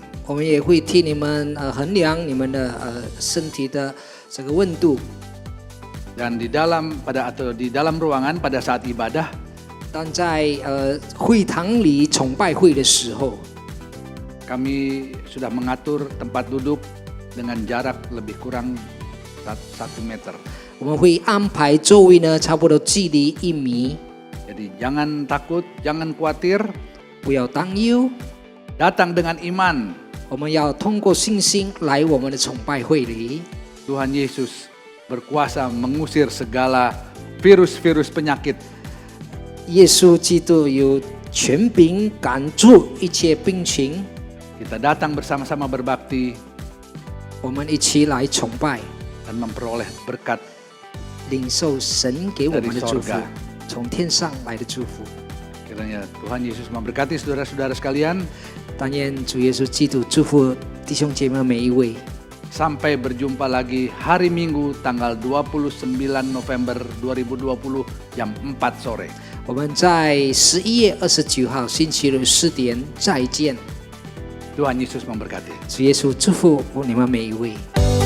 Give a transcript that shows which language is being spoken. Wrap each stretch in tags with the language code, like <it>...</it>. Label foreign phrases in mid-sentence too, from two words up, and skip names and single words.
<zh>我们也会替你们衡量你们的身体的这个温度。</zh> <id>Dan di dalam ruangan pada saat ibadah</id> <zh>当在会堂里崇拜会的时候，</zh> <id>kami sudah mengatur tempat duduk dengan jarak lebih kurang 1 meter.</id> <zh>我们会安排座位呢，差不多距离1米，</zh> <id>Jadi jangan takut, jangan khawatir,</id> <zh>不要担忧。</zh> <id>datang dengan iman.</id> <zh>我们要通过信心来我们的崇拜会里。</zh> <id>Tuhan Yesus berkuasa mengusir segala virus-virus penyakit.</id> <zh>耶稣基督有权柄赶住一切病情，</zh> <id>Kita datang bersama-sama berbakti</id> <zh>我们一起来崇拜，</zh> <id>dan memperoleh berkat</id> <zh>领受神给我们的祝福</zh> <id>dari sorga，</id> <zh>从天上来的祝福。</zh> <id>Kiranya Tuhan Yesus memberkati saudara-saudara sekalian.</id> <zh>但愿主耶稣基督祝福弟兄姐妹每一位。</zh> <id>Sampai berjumpa lagi hari Minggu tanggal 29 November 2020 jam 4 sore.</id> <zh>我们在11月29号星期日4点再见。</zh> <id>Tuhan Yesus memberkati.</id> <zh>主耶稣祝福你们每一位。</zh>